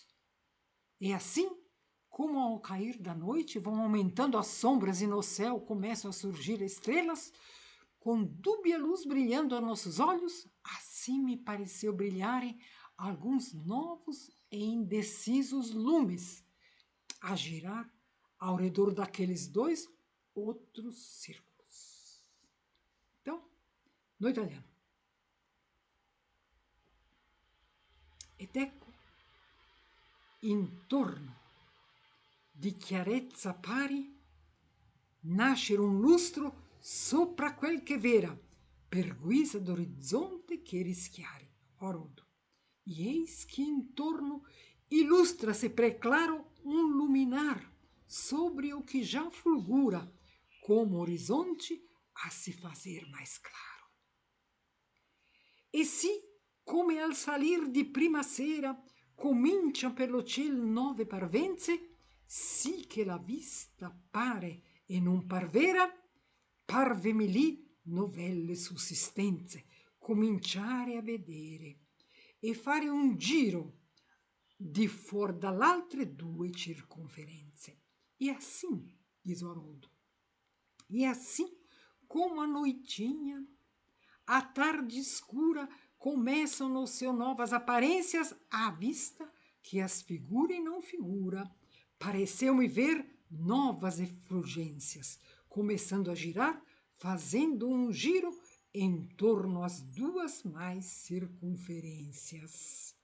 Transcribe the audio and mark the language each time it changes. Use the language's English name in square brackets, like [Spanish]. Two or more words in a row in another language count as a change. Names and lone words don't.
[Portuguese] E assim, como ao cair da noite vão aumentando as sombras e no céu começam a surgir estrelas, com dúbia luz brilhando a nossos olhos, assim me pareceu brilharem alguns novos e indecisos lumes, a girar ao redor daqueles dois outros círculos. Então, no italiano. [Italian] Ed ecco, intorno di chiarezza pari, nascere un lustro sopra quel che vera, per guisa d'orizzonte che rischiari. [Portuguese] Haroldo. E eis que intorno ilustra-se preclaro um luminar, sobre o que já fulgura, como horizonte a se fazer mais claro. [Italian] E se, come al salir di prima sera, comincia per lo ciel nove parvenze, sì che la vista pare e non parvera, parvemi lì novelle sussistenze, cominciare a vedere e fare un giro di fuor dall'altre due circonferenze. [Portuguese] E assim, diz o Haroldo, e assim como a noitinha, a tarde escura, começam no seu novas aparências à vista que as figura e não figura. Pareceu-me ver novas efulgências, começando a girar, fazendo um giro em torno às duas mais circunferências.